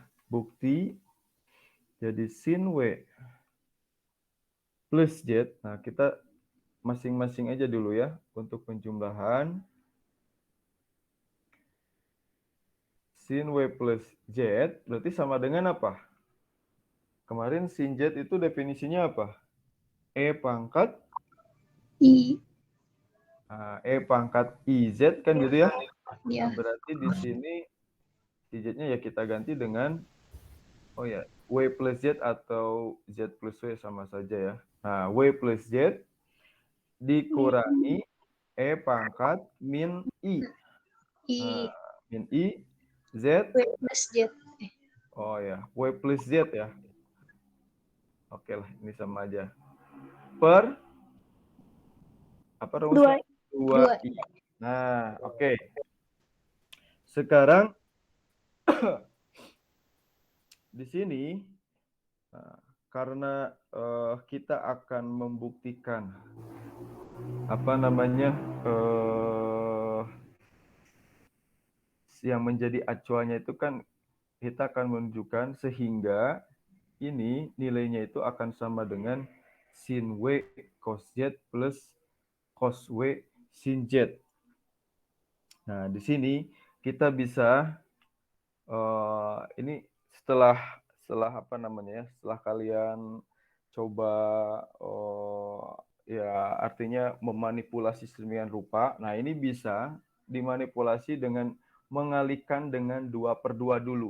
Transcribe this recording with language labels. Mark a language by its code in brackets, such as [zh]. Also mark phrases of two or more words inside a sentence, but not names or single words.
[id] Bukti jadi sin W plus Z. Nah, kita masing-masing aja dulu ya untuk penjumlahan. Sin W plus Z berarti sama dengan apa? Kemarin sin Z itu definisinya apa? E pangkat I. E pangkat IZ kan gitu ya. Ya. Nah, berarti di sini si Z-nya ya kita ganti dengan W plus Z atau Z plus W sama saja ya. Nah, W plus Z dikurangi E pangkat min I. Nah, I. min I Z. W plus Z. Oh ya, W plus Z ya. Oke lah, ini sama aja. Per apa rumusnya? 2I. Nah, oke. Sekarang di sini karena kita akan membuktikan apa namanya yang menjadi acuannya itu kan kita akan menunjukkan sehingga ini nilainya itu akan sama dengan sin W cos Z plus cos W sin Z. Nah, di sini kita bisa ini setelah apa namanya ya, setelah kalian coba ya artinya memanipulasi sedemikian rupa. Nah, ini bisa dimanipulasi dengan mengalihkan dengan 2/2 dulu.